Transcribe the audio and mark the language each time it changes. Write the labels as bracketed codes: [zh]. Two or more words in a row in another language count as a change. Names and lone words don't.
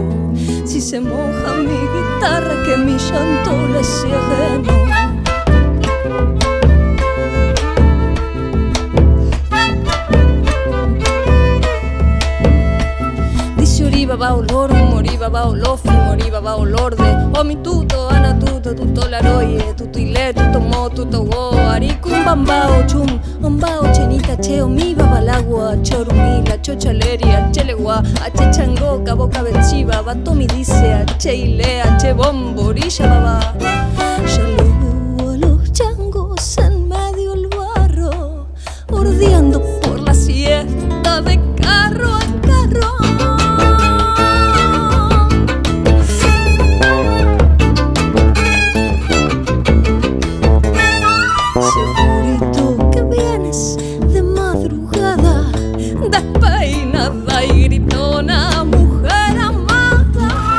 [es] Si se moja mi guitarra, que mi llanto le sea ajeno. [luq] Dice Oriba va olor, moriba va olofi, moriba va olor de omi tuto, ana tuto, tuto laroye, tuto ile, tuto mo, tuto wo, aricum bambao, chum, bambao, chenita, che, omiba, balagua, chorumila, chochaleria, chelegua, ache changoca, boca bechiva, batomi dice, ache ile, ache bombo, orilla baba. [es] Ya lo veo a los changos en medio del barro, ordeando por la siesta de carro a carro. Segurito que vienes de madrugada, despeinada y gritona, mujer amada.